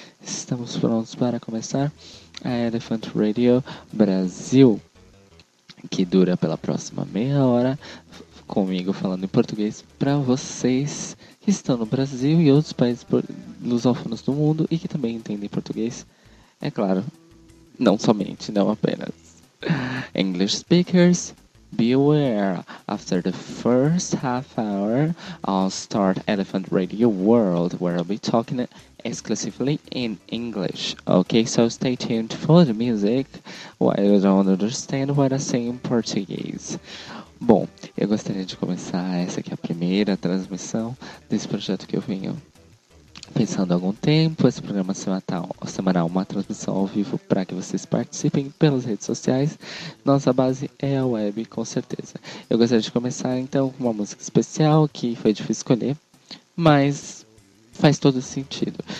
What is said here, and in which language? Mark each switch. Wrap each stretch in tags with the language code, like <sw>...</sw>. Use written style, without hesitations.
<pt>Estamos prontos para começar a Elephant Radio Brasil, que dura pela próxima meia hora, comigo falando em português para vocês que estão no Brasil e outros países lusófonos do mundo e que também entendem português, é claro, não somente, não apenas.</pt> <en>English speakers, beware, after the first half hour, I'll start Elephant Radio World, where I'll be talking exclusively in English. Okay, so stay tuned for the music, while I don't understand what I say in Portuguese.</en> <pt>Bom, eu gostaria de começar essa aqui, a primeira transmissão desse projeto que eu venho pensando há algum tempo, esse programa semanal, uma transmissão ao vivo para que vocês participem pelas redes sociais. Nossa base é a web, com certeza. Eu gostaria de começar então com uma música especial que foi difícil escolher, mas faz todo sentido.</pt>